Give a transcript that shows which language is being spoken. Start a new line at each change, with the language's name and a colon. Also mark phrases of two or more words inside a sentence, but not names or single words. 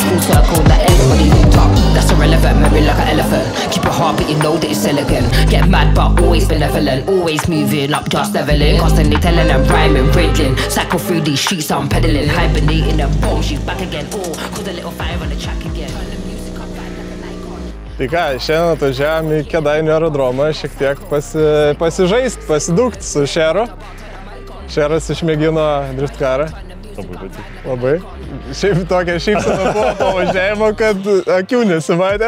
English: Full circle, that everybody hooked up. That's irrelevant, married like an elephant. Keep your heart, but you know that it's elegant. Get mad, but always benevolent. Always moving up, just leveling. Constantly telling them rhyming, riddling. Cycle through these streets, I'm pedaling. Hibernating and boom, she's back again. Oh, cause a little fire on the track again.
Lithuanian: Tai ką, šiandien atvažiavom į Kėdainių aerodromą šiek tiek pasižaist, pasidūkt su Šeru. Šeras išmėgino driftkarą. Labai patiko. Labai. Šiaip tokia šypsena buvo pavažiavimo, kad akių nesimatė.